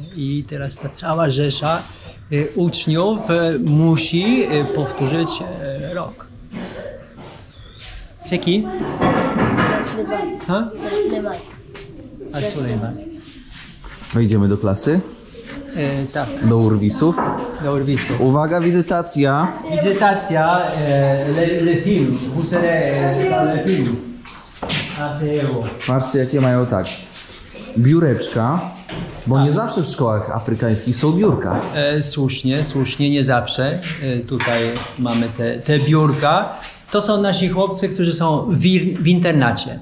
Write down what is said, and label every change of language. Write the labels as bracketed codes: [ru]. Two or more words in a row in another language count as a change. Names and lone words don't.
[pl] I teraz ta cała rzesza uczniów musi powtórzyć rok. Ceki? Al-Sulejman. Wejdziemy do klasy? Tak. Do urwisów? Do urwisów. Uwaga, wizytacja. Wizytacja, [fr] le film. Vous serez le film. [pl] Patrzcie, jakie mają tak. Biureczka, bo nie zawsze w szkołach afrykańskich są biurka. Słusznie, nie zawsze. Tutaj mamy te biurka. To są nasi chłopcy, którzy są w internacie.